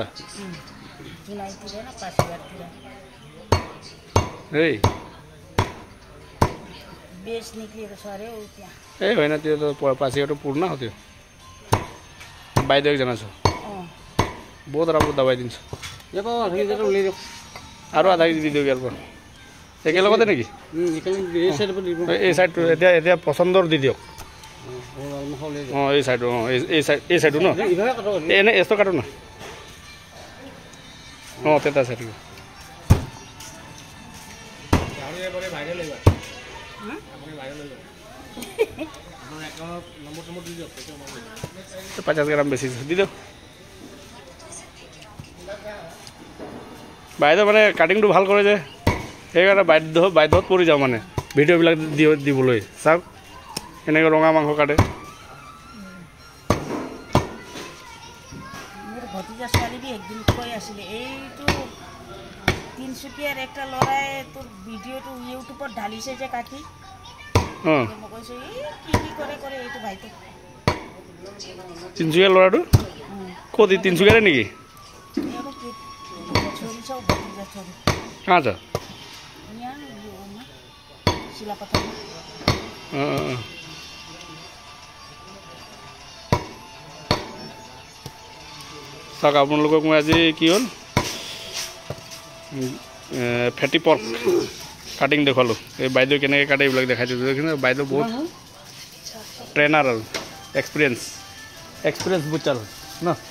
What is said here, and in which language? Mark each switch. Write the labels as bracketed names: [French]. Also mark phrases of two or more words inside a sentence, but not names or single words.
[Nepali] चुनाइतिर न पासिघाटतिर ए बेस निक्लिएको छ अरे उ त्यहाँ ए होइन त्यो त पासिघाट पूर्ण हो त्यो बाइदेऊ एकजना छ बहुत राम्रो दबाई दिन्छ [Assamese] আৰু আধা কেজি দি দিওঁ ইয়াৰ পৰা একেলগতে নেকি এই চাইডটো এতিয়া এতিয়া পচন্দৰ দি দিয়ক অঁ এই চাইডটো অঁ এই চাইডটো ন এনে এষ্ট কাটো না অঁ তেতা চাইডটো তো 50 গ্রাম বেশি দি দিও বাইদেউ মানে কাটিংটো ভাল কৰে যে সেইকাৰণে বাধ্যত পৰি যাওঁ মানে ভিডিঅ'বিলাক দিবলৈ চাওক এনেকৈ ৰঙা মাংস কাটে মোৰ ভতিজা ছোৱালী একদিন কৈ আছিলে এইটো তিনিচুকীয়াৰ একটা ল'ৰাই তোৰ ভিডিঅ'টো ইউটিউবত ঢালিছে যে কাটি মই কৈছোঁ কি কৰে কৰে এইটো ভাইটো তিনিচুকীয়া ল'ৰাটো ক'ত তিনিচুকীয়াৰে নেকি [Nepali] छोरी छ भतिजा छोरी कहाँ छ यहाँ यो शिलापथरमा [Assamese] চাওক আপোনালোকক মই আজি কি হ'ল [English] fatty pork cutting [Assamese] দেখুৱালোঁ এই বাইদেউ কেনেকৈ কাটে এইবিলাক দেখাই দিছোঁ কিন্তু বাইদেউ বহুত ট্ৰেইনাৰ আৰু এক্সপিৰিয়েঞ্চ বুজাৰ ন